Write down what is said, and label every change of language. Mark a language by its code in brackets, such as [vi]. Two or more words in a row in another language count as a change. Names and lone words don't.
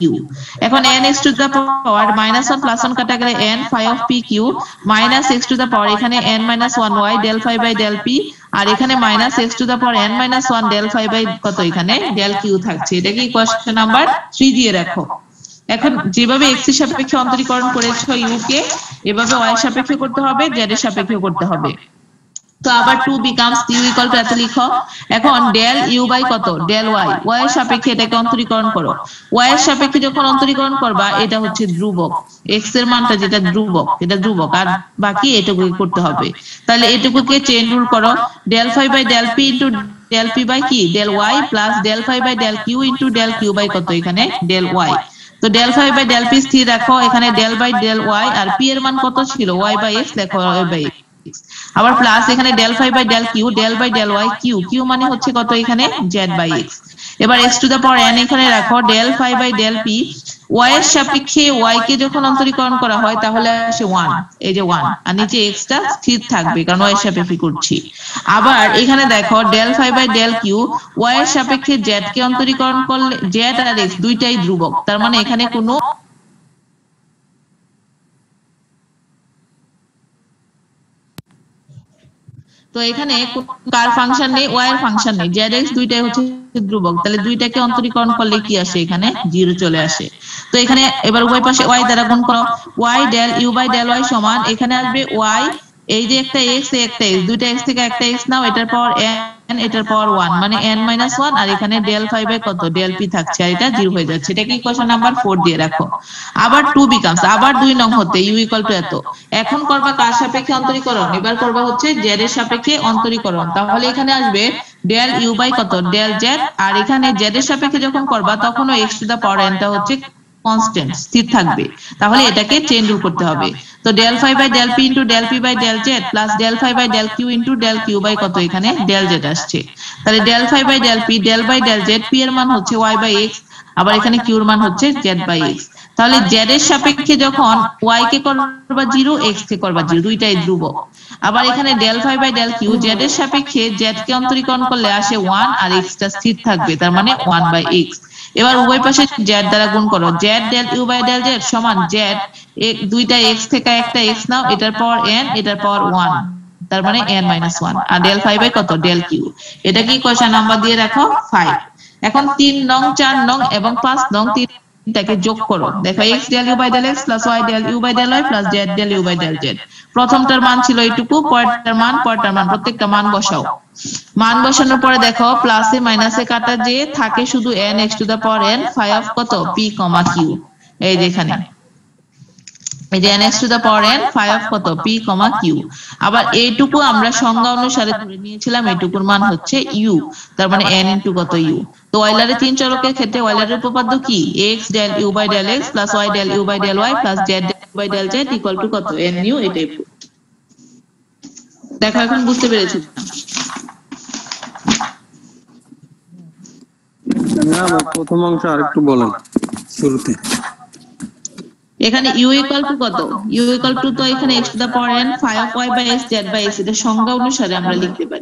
[bn] এখন n x [en] to the power minus 1 plus 1 [bn] কাটা গেলে [en] n phi of p q minus x to the power [bn] এখানে [en] n minus 1 y del 5 by del p, [bn] আর এখানে [en] minus x to the power n minus 1 del 5 by [bn] কত এখানে [en] del q [bn] থাকছে, এটা কি [en] question number 3 [bn] দিয়ে রাখো। এখন যেভাবে x এর সাপেক্ষে অন্তরীকরণ করেছো u কে, এভাবে y এর সাপেক্ষে করতে হবে, z এর সাপেক্ষে করতে হবে। তো আবার [en] 2 becomes u equal to [bn] এত লিখো। এখন [en] del u by [bn] কত [en] del y, [bn] y এর সাপেক্ষে এটাকে অন্তরীকরণ করো। y এর সাপেক্ষে যখন অন্তরীকরণ করবা এটা হচ্ছে ধ্রুবক, x এর মানটা যেটা ধ্রুবক এটা ধ্রুবক, আর বাকি এটুকু করতে হবে। তাহলে এটুকুকে [en] chain rule [bn] করো, [en] del phi by del p into del p by [bn] কি [en] del y plus del phi by del q into del q by [bn] কত এখানে [en] del y। [bn] তো [en] del phi by del p [bn] স্থির রাখো, এখানে [en] del by del y [bn] আর p এর মান কত ছিল [en] y by x, [bn] লেখো [en] y by x. [bn] আবার প্লাস এখানে [en] del phi by del q del by del y q, [bn] q মানে হচ্ছে কত এখানে [en] z by x. [bn] এবার [en] x to the power n [bn] এখানে রাখো, [en] del phi by del p, [bn] y এর সাপেক্ষে y কে যখন অন্তরীকরণ করা হয় তাহলে আসে 1, এই যে 1, আর নিচে x টা স্থির থাকবে কারণ y এর সাপেক্ষে করছি। আবার এখানে দেখো [en] del phi by del q, [bn] y এর সাপেক্ষে z কে অন্তরীকরণ করলে z আর x দুইটাই ধ্রুবক, তার মানে এখানে কোনো তো এখানে কার ফাংশন নেই, y এর ফাংশন নেই, zx দুইটাই হচ্ছে ধ্রুবক, তাহলে দুইটাকে অন্তরীকরণ করলে কি আসে এখানে 0 চলে আসে। তো এখানে এবার উভয় পাশে y দ্বারা গুণ করো, [en] y del u by del y [bn] সমান এখানে আসবে y, এই যে একটা x একটা x, দুইটা x থেকে একটা x নাও, এটার পাওয়ার n এটার পাওয়ার 1 মানে [en] n minus 1, [bn] আর এখানে [en] del phi by [bn] কত [en] del p [bn] থাকছে, আর এটা 0 হয়ে যাচ্ছে। এটাকে [en] equation number 4 [bn] দিয়ে রাখো। আবার [en] 2 becomes, [bn] আবার 2 নং হতে [en] u equal to [bn] এত। এখন করবা কার সাপেক্ষে অন্তরীকরণ, এবার করবা হচ্ছে z এর সাপেক্ষে অন্তরীকরণ। তাহলে এখানে আসবে [en] del u by [bn] কত [en] del z, [bn] আর এখানে z এর সাপেক্ষে যখন করবা তখনও [en] x to the power n [bn] টা হচ্ছে কনস্ট্যান্ট স্থির থাকবে, তাহলে এটাকে [en] change rule [bn] করতে হবে। তো [en] del phi by del p into del p by del z plus del phi by del q into del q by [bn] কত এখানে [en] del z [bn] আসছে। তাহলে [en] del phi by del p del by del z, [bn] p এর মান হচ্ছে [en] y by x, [bn] আবার এখানে q এর মান হচ্ছে [en] z by x. [bn] তাহলে z এর সাপেক্ষে যখন y কে করবা 0 x কে করবা 0, দুইটাই ধ্রুবক। আবার এখানে [en] del phi by del q, [bn] z এর সাপেক্ষে z কে অন্তরীকরণ করলে আসে 1 আর x টা স্থির থাকবে, তার মানে [en] 1 by x. [bn] এবার উভয় পাশে z দ্বারা গুণ করো, [en] z del u by del z [bn] সমান z, দুইটা x থেকে একটা x নাও, এটার পাওয়ার n এটার পাওয়ার 1, তার মানে [en] n minus 1, [bn] আর [en] del phi by [bn] কত [en] del q। [bn] এটা কি [en] question number [bn] দিয়ে রাখো 5। এখন 3 নং 4 নং এবং 5 নং তিনটাকে যোগ করো, দেখো [en] x del u by del x plus y del u by del y plus z del u by del z. [bn] প্রথমটার মান ছিল এইটুকু, পরেরটার মান প্রত্যেকটা মান বসাও। মান বসানোর পরে দেখো প্লাসে মাইনাসে কাটা যে থাকে শুধু [en] n x to the power n phi of [bn] কত p, q, এই যে এখানে এই যে [en] n x to the power n phi of [bn] কত p, q। আবার এইটুকু আমরা সংজ্ঞা অনুসারে ধরে নিয়েছিলাম এইটুকুর মান হচ্ছে u, তার মানে [en] n into [bn] কত u। তো অয়লারের তিন চলকের ক্ষেত্রে অয়লারের উপপাদ্য কি, [en] x del u by del x plus y del u by del y plus z del u by del z equal to কত nu। [bn] এটাই দেখো এখন বুঝতে পেরেছো না? প্রথম অংশ আরেকটু বলেন শুরুতে। এখানে [en] u equal to [bn] কত, [en] u equal to [bn] তো এখানে [en] x to the power n phi of y by x z by x, [bn] এটা সংজ্ঞা অনুসারে আমরা লিখতে পারি।